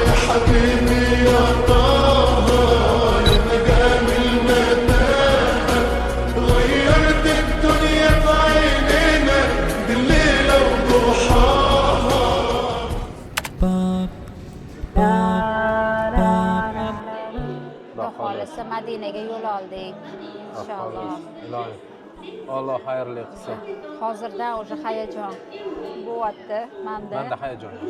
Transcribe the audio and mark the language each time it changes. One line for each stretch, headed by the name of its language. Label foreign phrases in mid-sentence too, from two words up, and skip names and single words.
Arabic: حبيبي يا طه يا مقام المتاهة غيرت الدنيا في عينينا بالليلة وضحاها.
Uzbek: Xohlasa Madinaga yo'l oldik inshaalloh. Ilohim Alloh xayrli qilsin. Hozirda o'sha hayajon bo'lyapti menda. Menda hayajon yo'q.